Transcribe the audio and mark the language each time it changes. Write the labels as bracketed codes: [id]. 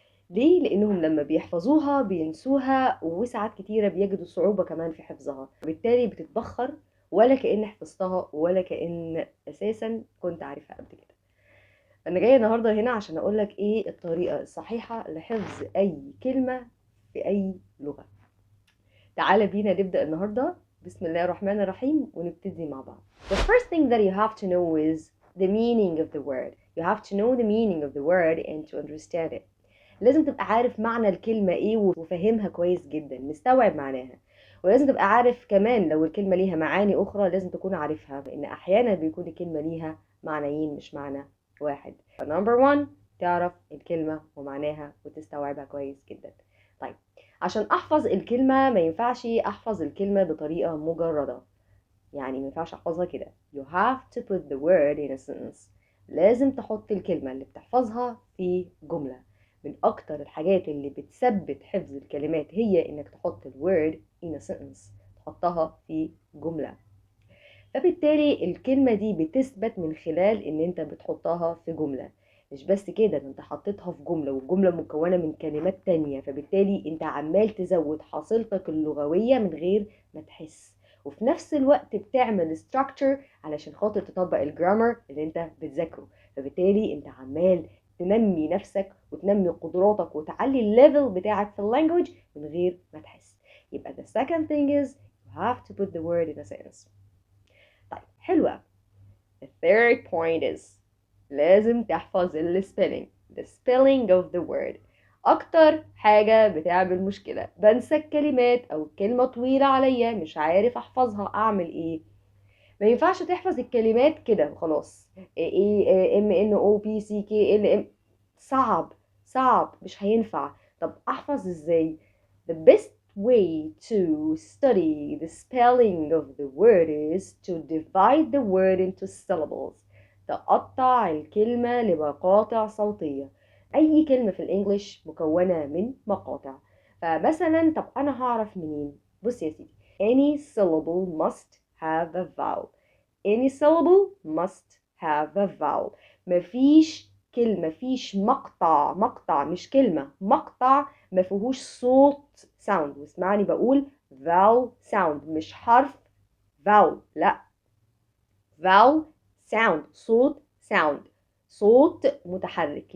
[ar] ليه؟ لأنهم لما بيحفظوها بينسوها، وساعات كتيرة بيجدوا صعوبة كمان في حفظها، بالتالي بتتبخر ولا كأن حفظتها ولا كأن أساسا كنت عارفها قبل كده. أنا جاية النهاردة هنا عشان أقولك إيه الطريقة الصحيحة لحفظ أي كلمة في أي لغة. تعالى بينا نبدأ النهاردة بسم الله الرحمن الرحيم ونبتدي مع بعض. [en] The first thing that you have to know is the meaning of the word. You have to know the meaning of the word and to understand it. [ar] لازم تبقى عارف معنى الكلمة ايه وفاهمها كويس جدا، مستوعب معناها. ولازم تبقى عارف كمان لو الكلمة ليها معاني أخرى لازم تكون عارفها، لأن أحيانا بيكون الكلمة ليها معنيين مش معنى واحد. [en] Number one، [ar] تعرف الكلمة ومعناها وتستوعبها كويس جدا. طيب، عشان احفظ الكلمة ما ينفعش احفظ الكلمة بطريقة مجردة، يعني ما ينفعش احفظها كده. [en] You have to put the word in a sentence. [ar] لازم تحط الكلمة اللي بتحفظها في جملة. من اكتر الحاجات اللي بتثبت حفظ الكلمات هي انك تحط [en] word in a sentence، [ar] تحطها في جملة. فبالتالي الكلمة دي بتثبت من خلال ان انت بتحطها في جملة. مش بس كده، انت حطيتها في جملة والجملة مكونة من كلمات تانية، فبالتالي انت عمال تزود حصيلتك اللغوية من غير ما تحس، وفي نفس الوقت بتعمل structure علشان خاطر تطبق الجرامر اللي انت بتذاكره. فبالتالي انت عمال تنمي نفسك وتنمي قدراتك وتعلي الليفل بتاعك في اللانجوج من غير ما تحس. يبقى [en] the second thing is you have to put the word in a sentence. [ar] طيب حلوة. [en] The third point is [ar] لازم تحفظ [en] spelling. The spelling of the word [ar] أكتر حاجة بتعمل مشكلة. بنسى الكلمات أو كلمة طويلة عليا مش عارف أحفظها، أعمل إيه؟ ما ينفعش تحفظ الكلمات كده وخلاص. AMNOPCKLM صعب، صعب مش هينفع. طب أحفظ إزاي؟ [en] The best way to study the spelling of the word is to divide the word into syllables. [ar] تقطع الكلمة لمقاطع صوتية. أي كلمة في الإنجليش مكونة من مقاطع. فمثلا طب أنا هعرف منين؟ بص يا سيدي، [en] any syllable must have a vowel. Any syllable must have a vowel. [ar] مفيش كلمة، مفيش مقطع مش كلمة، مقطع ما فيهوش صوت sound. واسمعني بقول vowel sound مش حرف vowel، لا، vowel sound صوت sound، صوت متحرك.